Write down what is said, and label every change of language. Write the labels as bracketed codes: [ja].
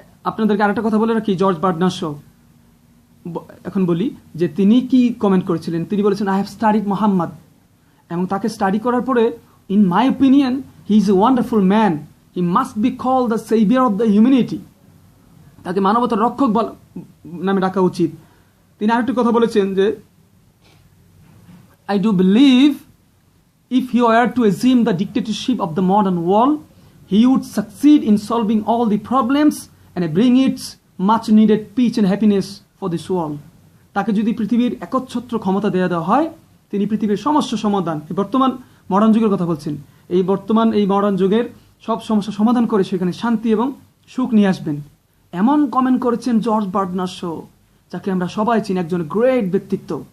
[bn] আপনাদেরকে আরেকটা কথা বলে রাখি, জর্জ বার্নার্ড শ এখন বলি যে তিনি কি কমেন্ট করেছিলেন। তিনি বলেছেন, [en] I have studied Muhammad, [bn] এবং তাকে স্টাডি করার পরে [en] In my opinion he is a wonderful man, he must be called the saviour of the humanity. [bn] তাকে মানবতার রক্ষক নামে ডাকা উচিত। তিনি আরেকটি কথা বলেছেন যে [en] I do believe if he were to assume the dictatorship of the modern world, he would succeed in solving all the problems and bring its much needed peace and happiness for this world. [bn] তাকে যদি পৃথিবীর একচ্ছত্র ক্ষমতা দেওয়া হয়, তিনি পৃথিবীর সমস্যা সমাধান, এই বর্তমান মডার্ন যুগের কথা বলছেন, এই মডার্ন যুগের সব সমস্যা সমাধান করে সেখানে শান্তি এবং সুখ নিয়ে আসবেন। এমন কমেন্ট করেছেন জর্জ বার্নার্ড শ, যাকে আমরা সবাই চিনি, একজন গ্রেট ব্যক্তিত্ব।